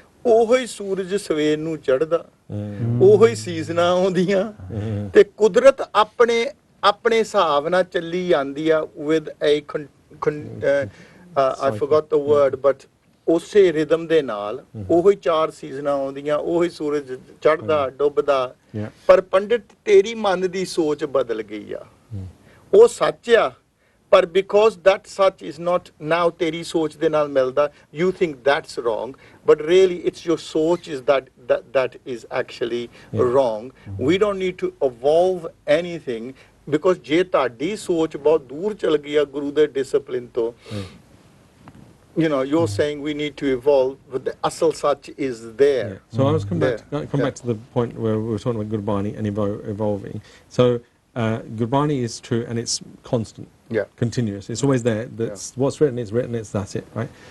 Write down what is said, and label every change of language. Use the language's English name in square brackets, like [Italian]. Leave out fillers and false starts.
[Punjabi] ਉਹੋ ਹੀ ਸੂਰਜ ਸਵੇਰ ਨੂੰ ਚੜ੍ਹਦਾ, ਉਹੋ ਹੀ ਸੀਜ਼ਨਾਂ ਆਉਂਦੀਆਂ ਤੇ ਕੁਦਰਤ ਆਪਣੇ ਆਪਣੇ ਹਿਸਾਬ ਨਾਲ ਚੱਲੀ ਜਾਂਦੀ ਆ [English] with a I forgot the word, but [Punjabi] ਉਸੇ ਰਿਦਮ ਦੇ ਨਾਲ ਉਹੋ ਹੀ 4 ਸੀਜ਼ਨਾਂ ਆਉਂਦੀਆਂ, ਉਹੋ ਹੀ ਸੂਰਜ ਚੜ੍ਹਦਾ ਡੁੱਬਦਾ। ਪਰ ਪੰਡਿਤ ਤੇਰੀ ਮਨ ਦੀ ਸੋਚ ਬਦਲ ਗਈ ਆ, ਉਹ ਸੱਚ ਆ, ਪਰ [English] because that such is not now [Punjabi] ਤੇਰੀ ਸੋਚ ਦੇ ਨਾਲ ਮਿਲਦਾ, [English] you think that's wrong, but really it's your [Punjabi] ਸੋਚ [English] is that is actually wrong. We don't need to evolve anything, because [Punjabi] ਜੇ ਤੁਹਾਡੀ ਸੋਚ ਬਹੁਤ ਦੂਰ ਚਲ ਗਈ ਆ ਗੁਰੂ ਦੇ ਡਿਸਪਲਿਨ ਤੋਂ, [English] you're saying we need to evolve, but the asal sach is there. Yeah. So I was come back Yeah. to the point where we were talking about Gurbani and evolving. So Gurbani is true and it's constant, Yeah. continuous. It's always there. That's what's written. It's written. That's it, right?